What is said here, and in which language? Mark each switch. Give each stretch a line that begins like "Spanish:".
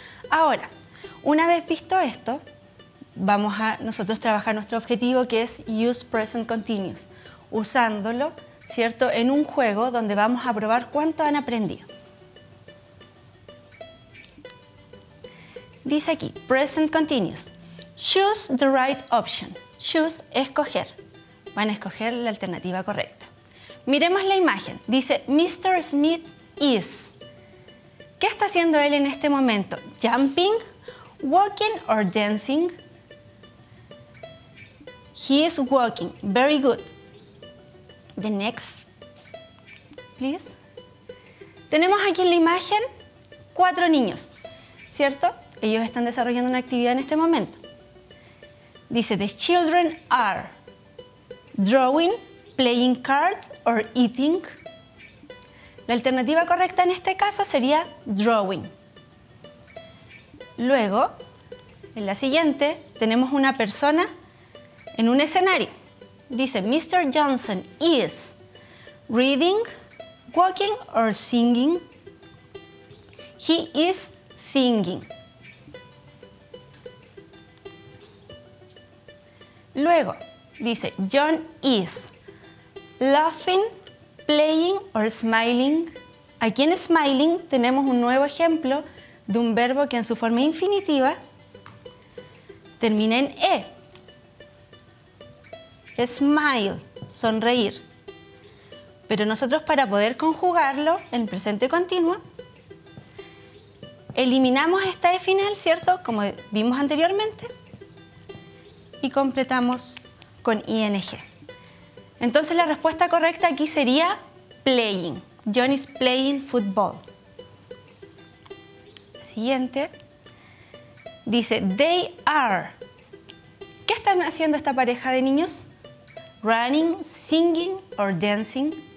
Spanish: Ahora, una vez visto esto, vamos a nosotros trabajar nuestro objetivo, que es
English: use present continuous,
Spanish: usándolo, ¿cierto?, en un juego donde vamos a probar cuánto han aprendido. Dice aquí, present continuous.
English: Choose the right option. Choose,
Spanish: escoger. Van a escoger la alternativa correcta. Miremos la imagen. Dice, Mr.
English: Smith is.
Spanish: ¿Qué está haciendo él en este momento?
English: Jumping, walking or dancing? He is walking. Very good. The next, please.
Spanish: Tenemos aquí en la imagen 4 niños, ¿cierto? Ellos están desarrollando una actividad en este momento.
English: Dice, the children are drawing, playing cards or eating.
Spanish: La alternativa correcta en este caso sería drawing. Luego, en la siguiente, tenemos una persona en un escenario. Dice, Mr.
English: Johnson is reading, walking or singing. He is singing.
Spanish: Luego, dice,
English: John is laughing, playing or smiling.
Spanish: Aquí en smiling tenemos un nuevo ejemplo de un verbo que en su forma infinitiva termina en E. Smile, sonreír. Pero nosotros, para poder conjugarlo en presente continuo, eliminamos esta E final, ¿cierto? Como vimos anteriormente, y completamos con ing. Entonces la respuesta correcta aquí sería playing.
English: John is playing football.
Spanish: Siguiente. Dice,
English: they are.
Spanish: ¿Qué están haciendo esta pareja de niños?
English: Running, singing or dancing.